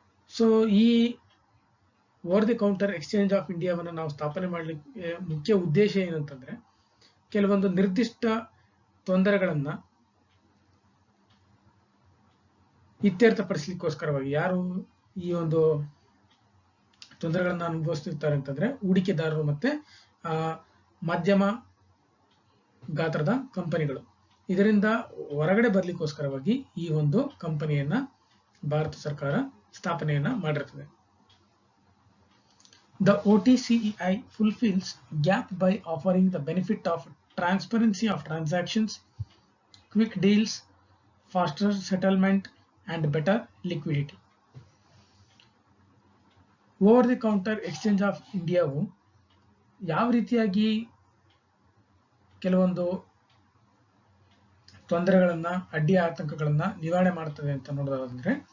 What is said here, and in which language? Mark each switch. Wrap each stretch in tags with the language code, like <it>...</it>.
<kn>So ಈ over the counter exchange of ಇಂಡಿಯಾವನ್ನು ನಾವು ಸ್ಥಾಪನೆ ಮಾಡಲಿಕ್ಕೆ ಮುಖ್ಯ ಉದ್ದೇಶ ಏನಂತಂದ್ರೆ ಕೆಲವೊಂದು ನಿರ್ದಿಷ್ಟ ತೊಂದರೆಗಳನ್ನ ಇತ್ಯರ್ಥಪಡಿಸಲಿಕ್ಕೋಸ್ಕರವಾಗಿ ಯಾರು ಈ ಒಂದು ತೊಂದರೆಗಳನ್ನ ಅನುಭವಿಸ್ತಿರ್ತಾರೆ ಅಂತಂದ್ರೆ ಹೂಡಿಕೆದಾರರು ಮತ್ತೆ ಮಧ್ಯಮ ಗಾತ್ರದ ಕಂಪನಿಗಳು. ಇದರಿಂದ ಹೊರಗಡೆ ಬರ್ಲಿಕ್ಕೋಸ್ಕರವಾಗಿ ಈ ಒಂದು ಕಂಪನಿಯನ್ನ ಭಾರತ ಸರ್ಕಾರ ಸ್ಥಾಪನೆಯನ್ನ ಮಾಡಿರ್ತದೆ.</kn> <en>The OTCEI fulfills gap by offering the benefit of transparency of transactions, quick deals, faster settlement and better liquidity.</en> <kn>Over the counter exchange of ಇಂಡಿಯಾವು ಯಾವ ರೀತಿಯಾಗಿ ಕೆಲವೊಂದು ತೊಂದರೆಗಳನ್ನ ಅಡ್ಡಿ ಆತಂಕಗಳನ್ನ ನಿವಾರಣೆ ಮಾಡ್ತದೆ ಅಂತ ನೋಡೋದಾದ್ರೆ</kn>